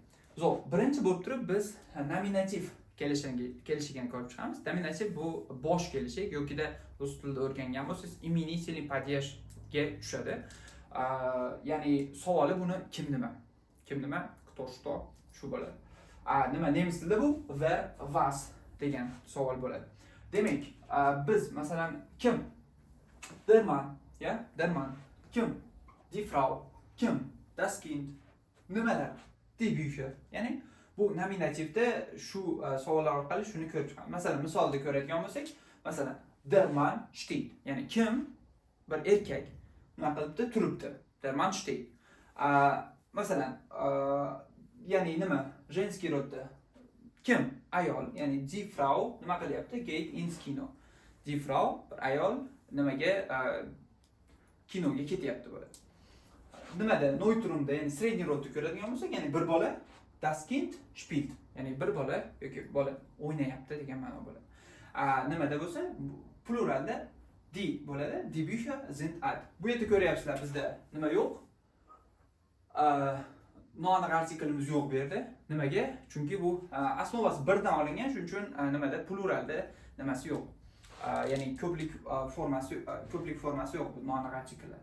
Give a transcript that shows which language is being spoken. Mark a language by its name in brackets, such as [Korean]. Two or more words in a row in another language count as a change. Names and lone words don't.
[Uzbek] Zo'q, birinchi bo'lib turib biz nominativ kelishigini ko'rib chiqamiz. Nominativ bu bosh kelishik yokida rus tilida o'rgangan bo'lsangiz [Russian] именительный падеж [Uzbek] tushadi. Ya'ni savoli buni kim nima? Kim nima? [Russian] Кто что? [Uzbek] Shu bo'ladi. Nima nemis tilida bu [German] wer was [Uzbek] degan savol bo'ladi. Demak, biz masalan kim? [German] Der Mann, ya? Der Mann. Kim? Die Frau. Kim? Das Kind. Nimalar? Die Bücher. [Uzbek] Ya'ni bu nominativda shu savollar orqali shuni ko'rib chiqamiz. Masalan, misolda ko'radigan bo'lsak, masalan, [German] der Mann steht. [Uzbek] Ya'ni kim? Bir erkak nima qilibdi? Turibdi. [German] Der Mann steht. [Uzbek] Masalan, ya'ni nima? Женский rodda. Kim? Ayol. Ya'ni [German] die Frau [Uzbek] nima qilyapti? [German] Geht ins Kino. Die Frau, [Uzbek] bir ayol nimaga kinoga ketyapti bo'ladi. Nimada? Neutrumda, ya'ni средний rodda ko'radigan bo'lsak, ya'ni bir bola [German] das Kind spielt. [Uzbek] Ya'ni bir bola yoki bola o'ynayapti degan ma'no bo'ladi. Nimada bo'lsa, pluralda die bo'ladi. [German] Die Bücher sind alt. [Uzbek] Bu yerda ko'ryapsizlar, bizda nima yo'q? Noaniq artikelimiz yo'q bu yerda. Nimaga? Chunki bu osnovasi birdan olingan, shuning uchun nimada pluralda nimasi yo'q. Ya'ni ko'plik formasi yo'q bu noaniq artikellar.